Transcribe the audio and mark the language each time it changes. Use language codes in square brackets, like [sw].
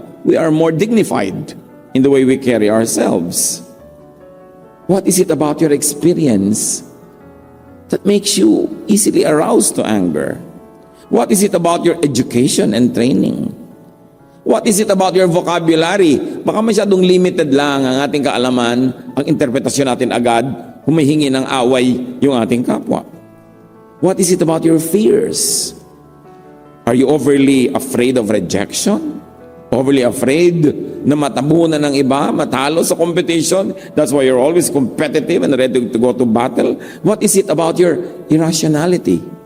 [en] We are more dignified in the way we carry ourselves. What is it about your experience that makes you easily aroused to anger? What is it about your education and training? What is it about your vocabulary? [tl] Baka masyadong limited lang ang ating kaalaman, ang interpretasyon natin agad, humihingi ng away yung ating kapwa. [en] What is it about your fears? Are you overly afraid of rejection? Overly afraid [tl] na matabunan ng iba, matalo sa competition? [en] That's why you're always competitive and ready to go to battle. What is it about your irrationality?